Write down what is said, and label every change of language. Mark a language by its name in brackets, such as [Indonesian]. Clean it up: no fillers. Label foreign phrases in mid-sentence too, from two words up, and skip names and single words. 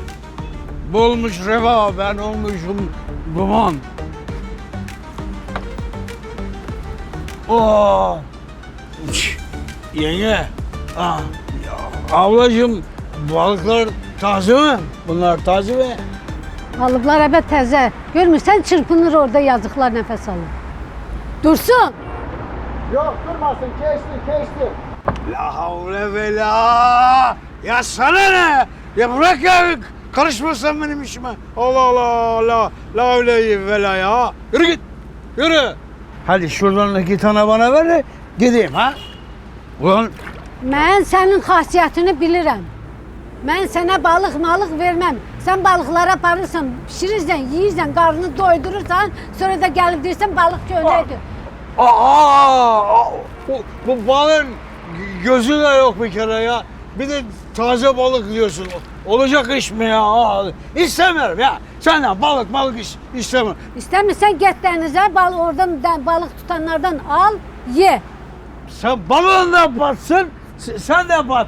[Turkish] Bu olmuş reva, ben olmuşum duman. Oo. Yenge. Ablacığım, balıklar taze mi? Bunlar taze mi? Balıklar evet təzə. [Azerbaijani] Görmürsən çırpınır orada, yazıqlar nəfəs alır. Dursun. Yox, durmasın, keçdi. [Arabic] La havle ve la. [Turkish] Ya sana ne? Ya bırak ya. Karışmasan benim işime. Allah Allah. [Arabic] La havle ve la [Turkish] ya. Yürü git. Yürü. Hadi şuradan 2 tane bana ver de gideyim ha. Ulan. [Azerbaijani] Mən sənin xasiyyətini bilirəm. Mən sənə balıq verməm. Sən balıqlara aparırsan, pişirirsən, yeyirsən, qarnını doydurursan, sonra da gəlib deyirsən balıq köynəkdir. [Turkish] Bu balığın gözü de yok bir kere ya. Bir de taze balık diyorsun. Olacak iş mi ya? İstemiyorum ya. Senden balık istemiyorum. İstemiyorsan git denize oradan balık tutanlardan al ye. Sen balığın da batsın, sen de bat.